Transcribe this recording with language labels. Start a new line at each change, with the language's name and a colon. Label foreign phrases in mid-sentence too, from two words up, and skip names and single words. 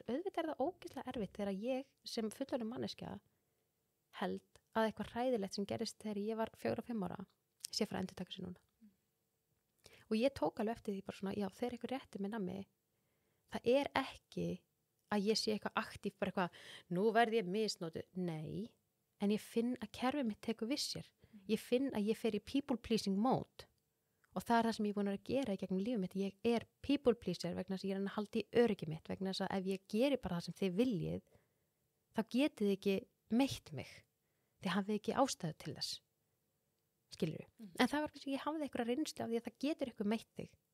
Icelandic: Auðvitað er það ógeðslega erfitt þegar ég sem fullorðin manneskja held að eitthvað hræðilegt sem gerist þegar ég var 4-5 ára sé frá að endurtaka sig núna. Og ég tók alveg eftir því bara svona, já, þegar eitthvað réttir með nammi, það er ekki að ég sé eitthvað aktíf, bara eitthvað, nú verði ég misnótið. Nei, en ég finn að kerfið mitt tekur við sér. Ég finn að ég fer í
English: people pleasing mode.
Icelandic: Og það er það sem ég er búin að gera í gegnum lífið mitt. Ég er
English: people pleaser
Icelandic: vegna þess að ég er að halda í öryggi mitt, vegna þess að ef ég geri bara það sem þið viljið, þá getið þið ekki meitt mig. Þið hafið ekki ástæðu til þess. Skilur þú? En það var kannski, ég hafði eitthvað reynslu af því að það getur eitthvað meitt þig.